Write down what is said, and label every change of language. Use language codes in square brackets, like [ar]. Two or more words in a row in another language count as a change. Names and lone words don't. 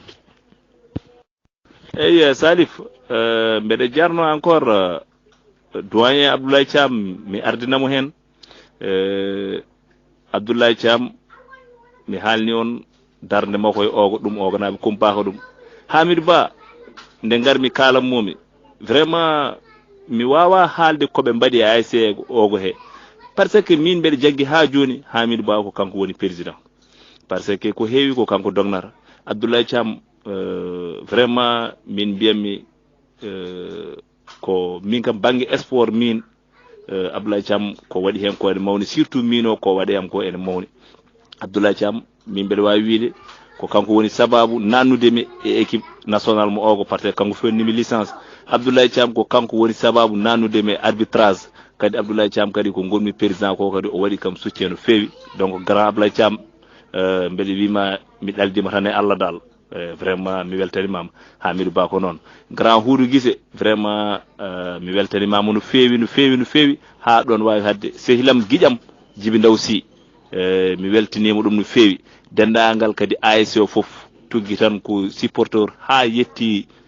[ff] eyyi Salif mbeɗa jarno [fr] encore doyen [ff] Abdoulaye Thiam mi ardinamo hen Abdoulaye Thiam mi haalni on darde makko e ogo ɗum oganaɓe kumpaka ɗum Hamidou Ba nde garmi kalanmomi vraiment mi wawa haalde koɓe mbaɗi e ASC ogo he [fr] par ce que [ff] min mbeɗa jaggi ha joni Hamidou Ba ko kanko woni [fr] président par ce que [ff] ko heewi ko kanko dognata Abdoulaye Thiam vraiment min mbiyatmi ko min kam banggue sport min Abdoulaye Thiam ko waɗi hen ko ene mawni surtout min o ko waɗi am ko ene mawni Abdoulaye Thiam min mbeɗa wawi wiide ko kanko woni sababu nannudemi e [fr] équipe national [ff] mo ogo [fr] par ce que [ff] kanko fewnnimi licence Abdoulaye Thiam ko kanko woni sababu nannudemi e arbitrage kadi Abdoulaye Thiam kadi ko gonmi président ko kadi o waɗi kam soutien no feewi [fr] donc grand [ff] Abdoulaye Thiam mbeɗa wima mi ɗaldima tan e Allah dal vraiment mi weltanimama Hamidou Ba ko noon grand Houdou Guissé vraiment mi weltanimama no feewi ha ɗon wawi hadde sehilam guiƴam Djiby Ndaw Sy mi weltinima ɗum no feewi dendagal kadi ASC o foof tuggi tan ko supporteur ha yetti